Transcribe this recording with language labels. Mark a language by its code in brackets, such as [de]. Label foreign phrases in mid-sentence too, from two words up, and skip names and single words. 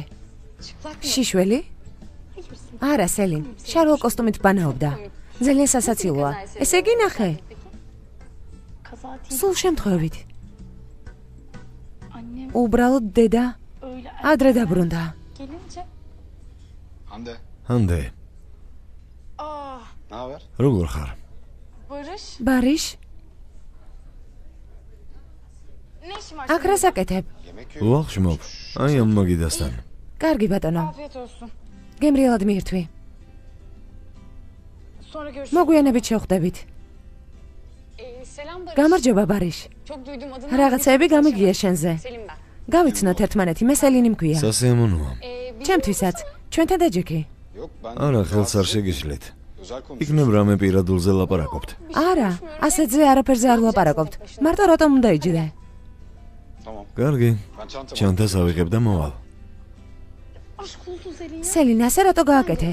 [ka] შიშველი? არა, სელინ, შარვალ კოსტუმით ბანაობდა. ძალიან სასაცილოა. ესე იგი ნახე. სულ შემთხვევით. უბრალოდ დედა ადრე დაბრუნდა. [tr] Hande, Ne haber? [ka] როგორ ხარ? ბარიშ, აქ რას აკეთებ? ვახშმობ, აი ამ მაგიდასთან. კარგი ბატონო. გემრიელად მიირთვი. მოგვიანებით შევხვდებით. გამარჯობა ბარიშ. რაღაცეები გამიგია შენზე. გავიცნოთ ერთმანეთი, მე სელინი მქვია. სასიამოვნოა. ჩემთვისაც, ჩვენთან დაჯექი. [tr] Yok ben [ka] არა, ხელს არ შეგიშლეთ. [tr] özel konuşuyorum. [ka] იქნებ რამე პირადულზე ლაპარაკობთ. არა, ასეთზე არაფერზე არ ვლაპარაკობთ. მარტო რატომ უნდა იჯდე? [tr] Tamam. [ka] კარგი, [tr] Ben çantamı [ka] ჩანთას ავიღებ და მოვალ. სელინ, ასე რატო გააკეთე?